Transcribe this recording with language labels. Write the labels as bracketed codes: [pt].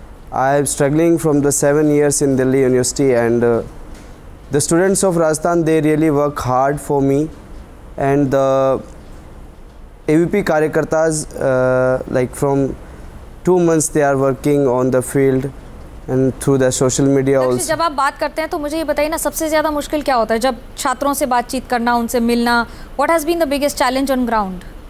[en] I am struggling from the 7 years in Delhi University, and the students of Rajasthan, they really work hard for me, and the AVP karyakartas like from 2 months they are working on the field and through the social media also. [hi] जब आप बात करते हैं तो मुझे ये बताइए ना सबसे ज़्यादा मुश्किल क्या होता है जब छात्रों से बातचीत करना उनसे मिलना. [en] What has been the biggest challenge on ground?